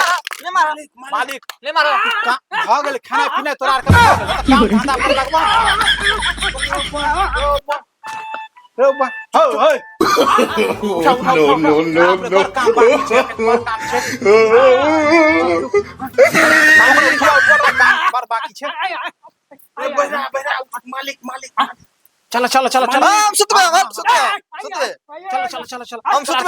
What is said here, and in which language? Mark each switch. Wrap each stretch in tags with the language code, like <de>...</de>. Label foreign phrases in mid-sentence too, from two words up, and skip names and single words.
<mai>ले मार, मालिक ले मार। भ गेल खाना पीना तोरा के भ गेल काम धंधा पर लगबा रे बा हो हो नो नो नो काम बाकी छे काम छे काम बाकी छे मालिक मालिक चलो चलो चलो चलो हम सुतबे सुतबे चलो चलो चलो हम सुतबे</mai>